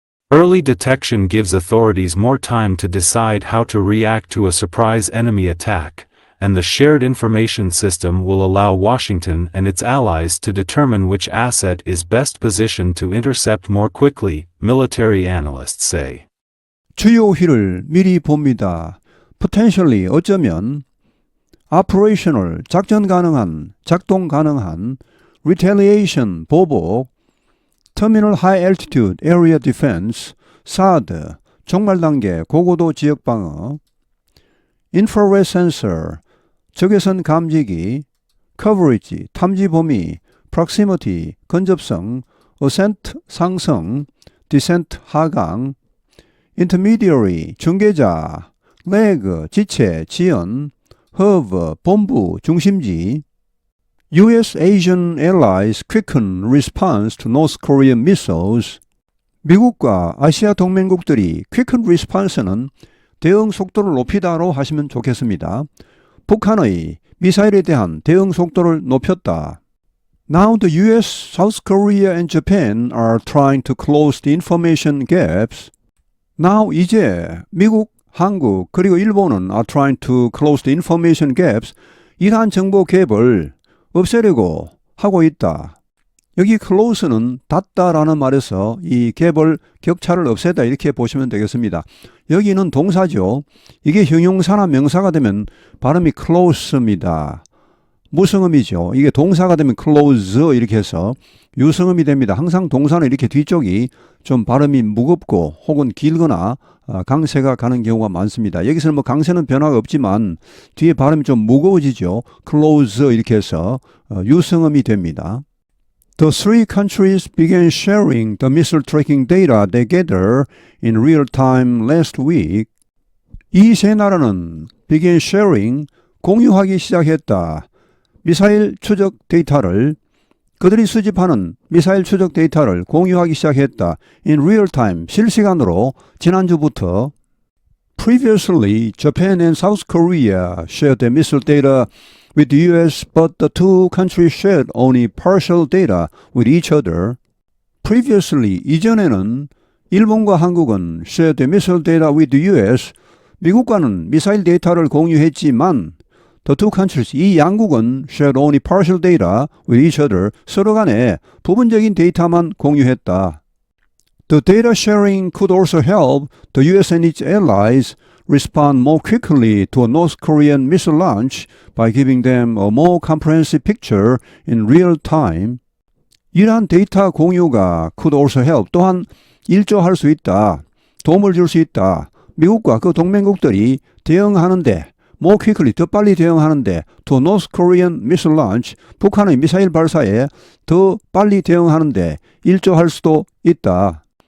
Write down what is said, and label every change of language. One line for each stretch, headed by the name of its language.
English: Early detection gives authorities more time to decide how to react to a surprise enemy attack, and the shared information system will allow Washington and its allies to determine which asset is best positioned to intercept more quickly, military analysts say.
Korean: 주요희를 미리 봅니다.
English: Potentially
Korean: 어쩌면
English: Operational
Korean: 작전 가능한, 작동 가능한
English: Retaliation
Korean: 보복
English: Terminal High Altitude Area Defense SHAD
Korean: 종말 단계 고고도 지역 방어
English: Infrared Sensor
Korean: 적외선 감지기, coverage, 탐지 범위, proximity, 근접성, ascent, 상승, descent, 하강, intermediary, 중개자, leg, 지체, 지연, hub, 본부, 중심지, U.S.
English: Asian allies quicken response to North Korean missiles.
Korean: 미국과 아시아 동맹국들이
English: quicken response
Korean: 는 대응 속도를 높이다로 하시면 좋겠습니다. 북한의 미사일에 대한 대응 속도를 높였다.
English: Now the US, South Korea and Japan are trying to close the information gaps. Now
Korean: 이제 미국, 한국 그리고 일본은
English: are trying to close the information gaps.
Korean: 이러한 정보 갭을 없애려고 하고 있다. 여기 close는 닫다라는 말에서 이 갭을 격차를 없애다 이렇게 보시면 되겠습니다. 여기는 동사죠. 이게 형용사나 명사가 되면 발음이 close입니다. 무성음이죠. 이게 동사가 되면 close 이렇게 해서 유성음이 됩니다. 항상 동사는 이렇게 뒤쪽이 좀 발음이 무겁고 혹은 길거나 강세가 가는 경우가 많습니다. 여기서는 뭐 강세는 변화가 없지만 뒤에 발음이 좀 무거워지죠. close 이렇게 해서 유성음이 됩니다.
English: The three countries began sharing the missile tracking data they gather in real time last week.
Korean: 이 세 나라는
English: began sharing,
Korean: 공유하기 시작했다. 미사일 추적 데이터를 그들이 수집하는 미사일 추적 데이터를 공유하기 시작했다.
English: In real time,
Korean: 실시간으로 지난주부터
English: Previously, Japan and South Korea shared their missile data with the US, but the two countries shared only partial data with each other. Previously,
Korean: 이전에는 일본과 한국은
English: shared their missile data with the US,
Korean: 미국과는 미사일 데이터를 공유했지만
English: The two countries,
Korean: 이 양국은
English: shared only partial data with each other,
Korean: 서로 간에 부분적인 데이터만 공유했다.
English: The data sharing could also help the US and its allies respond more quickly to a North Korean missile launch by giving them a more comprehensive picture in real time.
Korean: 이러한 데이터 공유가
English: could also help,
Korean: 또한 일조할 수 있다, 도움을 줄 수 있다. 미국과 그 동맹국들이 대응하는데
English: more quickly,
Korean: 더 빨리 대응하는데
English: to North Korean missile launch,
Korean: 북한의 미사일 발사에 더 빨리 대응하는데 일조할 수도 있다.